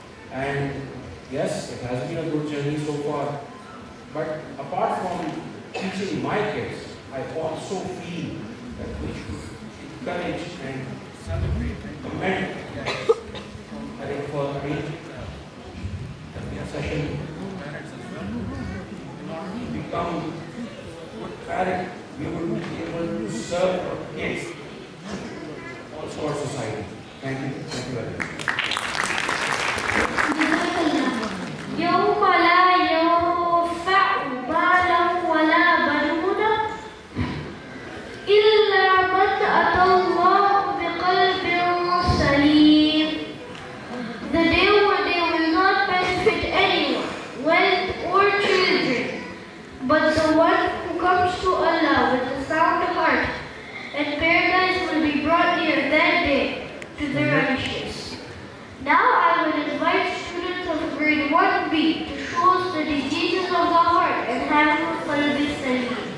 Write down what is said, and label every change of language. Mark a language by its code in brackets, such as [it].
[en] And yes, it has been a good journey so far, but apart from teaching my kids, I also feel that we should encourage and celebrate and commend for arranging a session. In order to become good parent, we will be able to serve our kids, also our society. Thank you. Thank you very much. [ar] يوم لا ينفع مال ولا بنون إلا من أتى الله بقلب سليم. [en] The day when they will not benefit anyone, wealth or children, but the one who comes to Allah with a sound heart, and paradise will be brought near that day to the righteous. Now I will invite students of grade 1B to show us the diseases of the heart and have a qalbi salim.